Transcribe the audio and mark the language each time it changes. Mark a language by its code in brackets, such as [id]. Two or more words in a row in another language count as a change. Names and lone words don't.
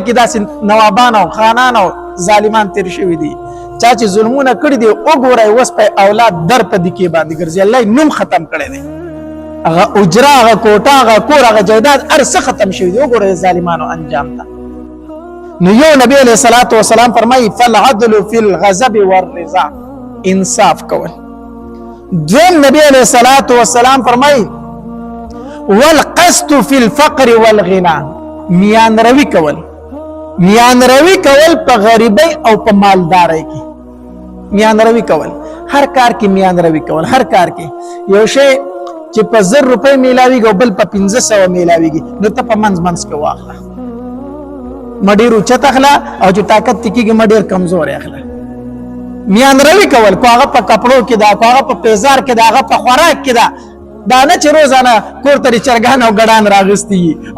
[ps] کې داسې نوابان او خانان او ظالمان تېر شوي دي چا چې ظلمونه کړي دي وګورئ اوس په اولاد در په دکې باندې ګرځي الله یې نوم ختم کړی دی هغه اجره هغه کوټه هغه کور هغه جایداد هر څه ختم شوي دي وګورئ ظالمانو انجام ته نو یو نبی [ar] علیه الصلاة والسلام [ps] فرمایي [ar] فالعدل فی الغضب والرضا [ps] انصاف کول دویم نبی [ar] علیه الصلاة والسلام [ps] فرمایي [ar] والقسط فی الفقر والغنا [ps] میان روی کول په غریبۍ او په مالدارۍ کې میان روی کول هر کار کې میان روی کول هر کار کې یو شی چې په 1000 روپۍ میلاویږي او بل په 1500 میلاویږي نو ته په منځ کې واخله مډیر اوچت اخله او چې طاقت تکیږي مډیر کمزور اخله میان روي کول کو هغه په کپړو کې دا کو هغه په پیزار کې دا هغه په خوراک کې دا نه چې روزانه کور ته چرګان او ګډان راغستي او